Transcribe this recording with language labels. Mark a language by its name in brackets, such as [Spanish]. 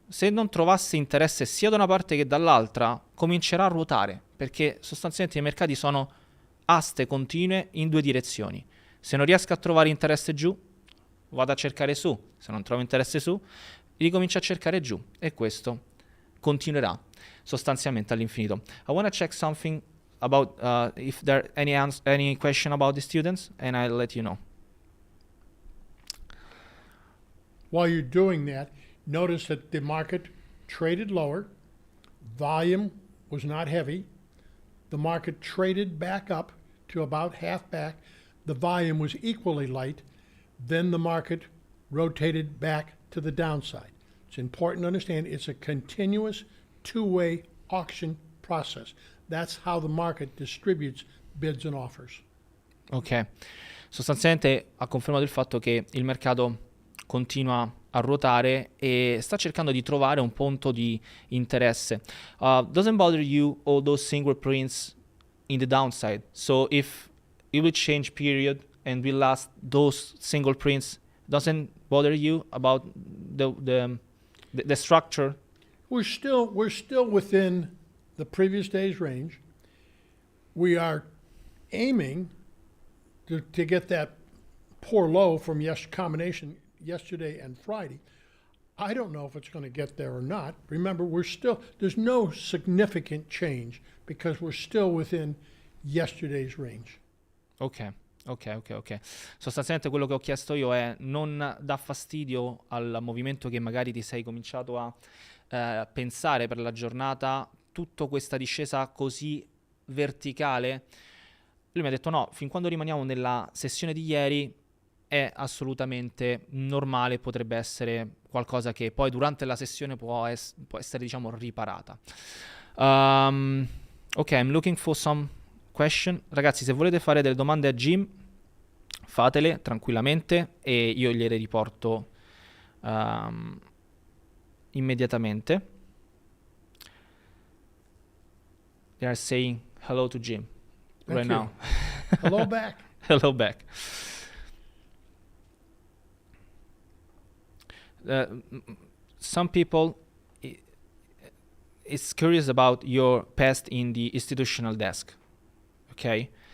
[Italian] Se non trovasse interesse sia da una parte che dall'altra, comincerà a ruotare, perché sostanzialmente i mercati sono aste continue in due direzioni. Se non riesco a trovare interesse giù, vado a cercare su. Se non trovo interesse su, ricomincio a cercare giù. E questo continuerà sostanzialmente all'infinito. [English] I want to check something about if there are any question about the students, and I'll let you know. While you're doing that, notice that the market traded lower, volume was not heavy, the market traded back up to about half back, the volume was equally light, then the market rotated back to the downside. It's important to understand it's a continuous two-way auction process. That's how the market distributes bids and offers. [Italian] Ok, sostanzialmente ha confermato il fatto che il mercato continua a ruotare e sta cercando di trovare un punto di interesse. [English] Doesn't bother you all those single prints in the downside? So if it will change period and will last those single prints, doesn't bother you about the structure? We're still within the previous day's range. We are aiming to get that poor low from combination yesterday and Friday. I don't know if it's going to get there or not. Remember, there's no significant change because we're still within yesterday's range. Ok. [Italian] Sostanzialmente quello che ho chiesto io è: non dà fastidio al movimento che magari ti sei cominciato a pensare per la giornata, tutta questa discesa così verticale? Lui mi ha detto no, fin quando rimaniamo nella sessione di ieri è assolutamente normale, potrebbe essere qualcosa che poi durante la sessione può essere diciamo riparata. [English] Ok, I'm looking for some question. [Italian] Ragazzi, se volete fare delle domande a Jim, fatele tranquillamente e io gliele riporto immediatamente. [English] They are saying hello to Jim right now. Hello back. Hello back. Some people is curious about your past in the institutional desk, okay?